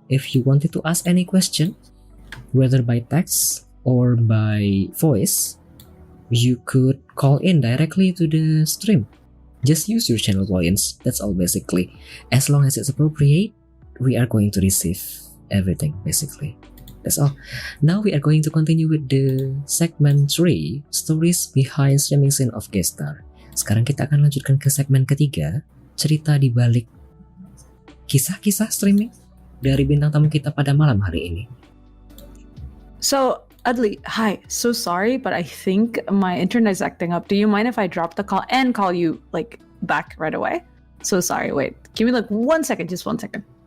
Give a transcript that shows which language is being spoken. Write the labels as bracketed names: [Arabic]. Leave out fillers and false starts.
[English] If you wanted to ask any question, whether by text or by voice, you could call in directly to the stream. Just use your channel points, that's all basically. As long as it's appropriate, we are going to receive everything basically. That's all. Now we are going to continue with the segment 3, Stories Behind Streaming Scene of Guest Star. [Indonesian] Sekarang kita akan lanjutkan ke segmen ketiga, cerita di balik kisah-kisah streaming dari bintang tamu kita pada malam hari ini. [English] So, Adli, hi. So sorry, but I think my internet's acting up. Do you mind if I drop the call and call you back right away? So sorry, wait. Give me 1 second, just 1 second.